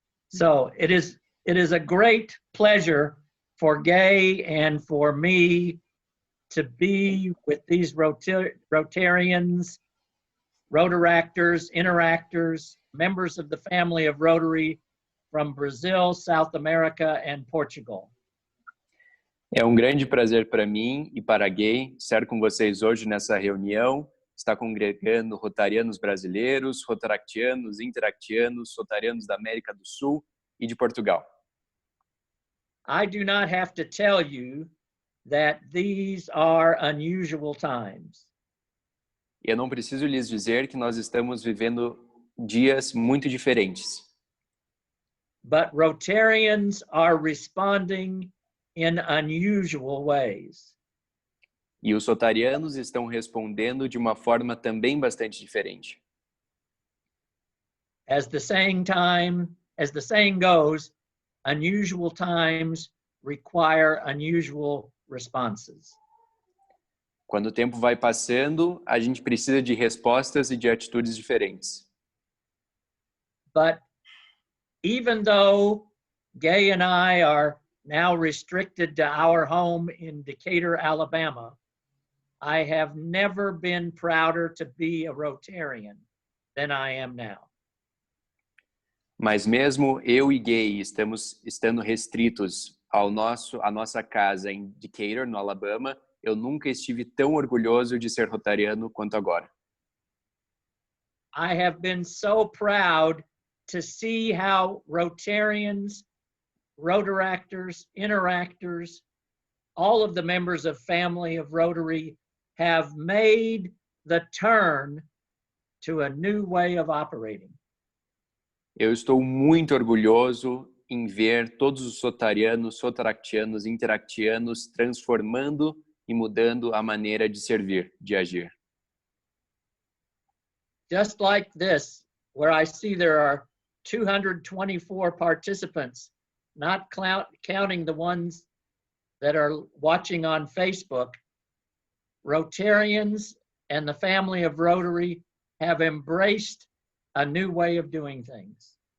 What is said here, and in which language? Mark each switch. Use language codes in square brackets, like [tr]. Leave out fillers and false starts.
[en] So it is a great pleasure for Gay and for me to be with these Rotarians, Rotaractors, Interactors, members of the family of Rotary from Brazil, South America, and Portugal. [pt] É um grande prazer para mim e para a Gay estar com vocês hoje nessa reunião. Está congregando rotarianos brasileiros, rotaractianos, interactianos, rotarianos da América do Sul e de Portugal. [en] I do not have to tell you that these are unusual times. [pt] Eu não preciso lhes dizer que nós estamos vivendo dias muito diferentes. [en] But Rotarians are responding in unusual ways. [pt] E os rotarianos estão respondendo de uma forma também bastante diferente. [en] As the saying goes, unusual times require unusual responses. [pt] Quando o tempo vai passando, a gente precisa de respostas e de atitudes diferentes. [en] But even though Gay and I are now restricted to our home in Decatur, Alabama, I have never been prouder to be a Rotarian than I am now. [pt] Mas mesmo eu e Gay estando restritos à nossa casa em Decatur, no Alabama, eu nunca estive tão orgulhoso de ser rotariano quanto agora. [en] I have been so proud to see how Rotarians, Rotaractors, Interactors, all of the members of family of Rotary have made the turn to a new way of operating. [pt] Eu estou muito orgulhoso em ver todos os rotarianos, rotaractianos, interactianos transformando e mudando a maneira de servir, de agir. [en] Just like this, where I see there are 224 participants, not counting the ones that are watching on Facebook, Rotarians and the family of Rotary have embraced a new way of doing things.